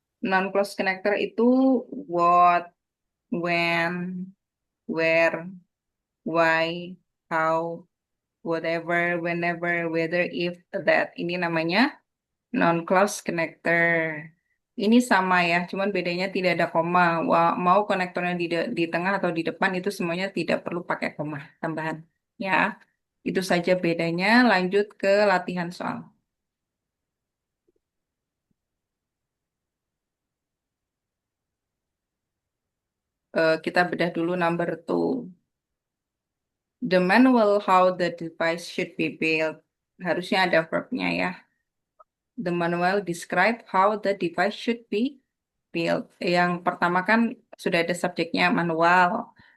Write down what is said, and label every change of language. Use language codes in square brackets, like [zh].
[id] Non clause connector itu what, when, where, why, how, whatever, whenever, whether, if, that. Ini namanya non clause connector. Ini sama ya, cuman bedanya tidak ada koma. Mau konektornya di tengah atau di depan itu semuanya tidak perlu pakai koma tambahan. Ya, itu saja bedanya. Lanjut ke latihan soal. Kita bedah dulu number 2. [en] The manual how the device should be built. [id] Harusnya ada verbnya ya. [en] The manual describe how the device should be built. [id] Yang pertama kan sudah ada subjeknya manual.